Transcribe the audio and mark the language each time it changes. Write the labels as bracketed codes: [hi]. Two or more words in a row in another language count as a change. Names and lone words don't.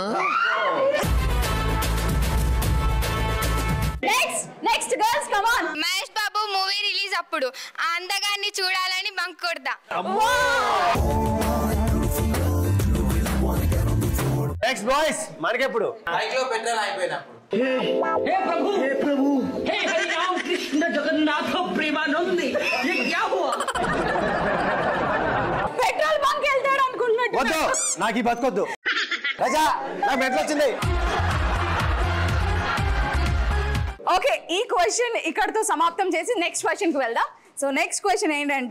[en] next girls come on. [te] మహేష్ బాబు [en] movie release [te] అప్పుడు ఆ అందగాన్ని చూడాలని బంక్ కొడతా. [en] next boys, [te] మనకెప్పుడు? బైక్ లో పెట్రోల్ అయిపోయినప్పుడు. [hi] हे प्रभु हे हरि राम कृष्ण जगन्नाथ प्रेमानंदी ये क्या हुआ? [en] petrol bunk [te] వెళ్తాడు అనుకుంటున్నాడు. వద్దు, నాకు ఈ బతుకొద్దు. రాజా, నాకు మెట్లు వచ్చింది. ఓకే, ఈ క్వశ్చన్ ఇక్కడతో సమాప్తం చేసి [en] next question [te] కి వెళ్దాం. [en] so next question [te] ఏంటంటే,